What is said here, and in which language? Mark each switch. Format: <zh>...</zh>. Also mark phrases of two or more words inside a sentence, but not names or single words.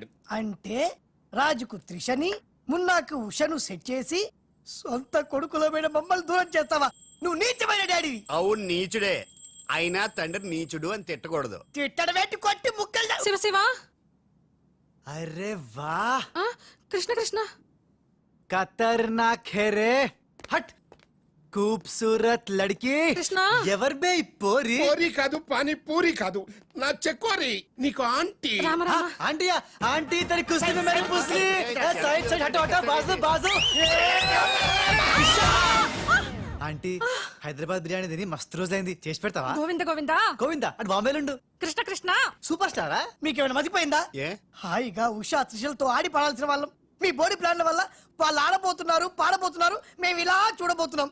<te>అంటే రాజుకు త్రిషని, మున్నాకు ఉషను సెట్ చేసి సొంత కొడుకులమైన మమ్మల్ని దూరం చేస్తావా? నువ్వు నీచమైన డాడీవి. అవును నీచుడే, అయినా తండ్రి నీచుడు అని తిట్టకూడదు. తిట్టడం పెట్టి కొట్టి ముక్కలు శివ శివ అరే వా కృష్ణ కృష్ణ</te> <hi>ख़तरनाक है रे. हट खूबसूरत लड़की</hi> <te>కృష్ణ ఎవర్ బే ఈ పోరి? పూరి కాదు, పానీ పూరి కాదు, నా చెక్కోరి. నీకు ఆంటీ. రామ</te> <hi>हाँ,</hi> <te>రామ</te> <hi>आंटी आंटी तेरी कुश्ती में मेरी पुसली. साइड साइड हटो हटो बाजू बाजू.</hi> <te>ఆంటీ హైదరాబాద్ బిర్యానీ తిని మస్తు రోజైంది, చేసి పెడతావా? గోవింద గోవింద గోవిందా అటు బాంబేలుండు. కృష్ణ కృష్ణ సూపర్ స్టారా? మీకేమైనా మతిపోయిందా? ఏ హాయిగా ఉషా త్రిషలతో ఆడి పాడాల్సిన వాళ్ళం మీ బోడీ ప్లాన్ల వల్ల వాళ్ళు ఆడబోతున్నారు, పాడబోతున్నారు, మేము ఇలా చూడబోతున్నాం.</te>